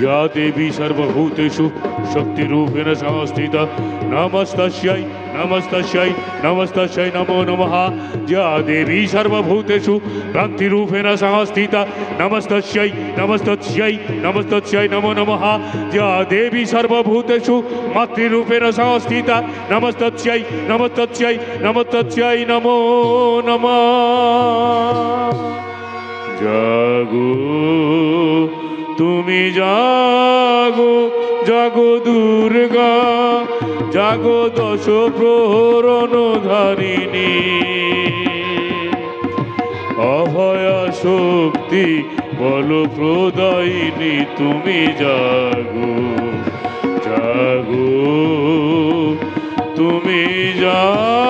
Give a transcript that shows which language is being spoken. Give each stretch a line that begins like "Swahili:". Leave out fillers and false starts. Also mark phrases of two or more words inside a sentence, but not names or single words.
Sanskrit: या देवी सर्वभूतेषु शक्तिरूपेण संस्थिता नमस्तस्यै नमस्तस्यै नमस्तस्यै नमो नमः या देवी सर्वभूतेषु भक्तिरूपेण संस्थिता नमस्तस्यै नमस्तस्यै नमस्तस्यै नमो नमः या देवी सर्वभूतेषु मातृरूपेण संस्थिता नमस्तस्यै नमस्तस्यै नमस्तस्यै नमो नमः
Bangla: जागो তুমি জাগো জাগো দুর্গা জাগো দশ প্রহরণ ধারিণী অভয়া শক্তি বল প্রদায়িনী তুমি জাগো জাগো তুমি জাগো